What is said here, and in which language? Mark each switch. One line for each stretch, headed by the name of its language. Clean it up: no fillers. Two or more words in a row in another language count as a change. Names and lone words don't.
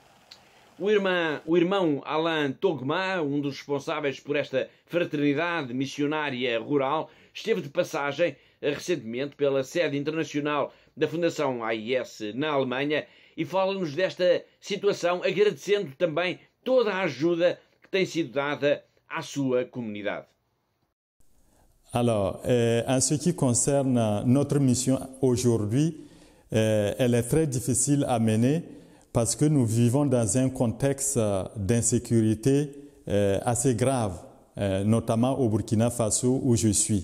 Portuguese: O irmão Alain Togma, um dos responsáveis por esta fraternidade missionária rural, esteve de passagem recentemente pela sede internacional da Fundação AIS na Alemanha e fala-nos desta situação, agradecendo também toda a ajuda que tem sido dada à sua comunidade.
French: Alors, en ce qui concerne notre mission aujourd'hui, elle est très difficile à mener parce que nous vivons dans un contexte d'insécurité assez grave, notamment au Burkina Faso où je suis.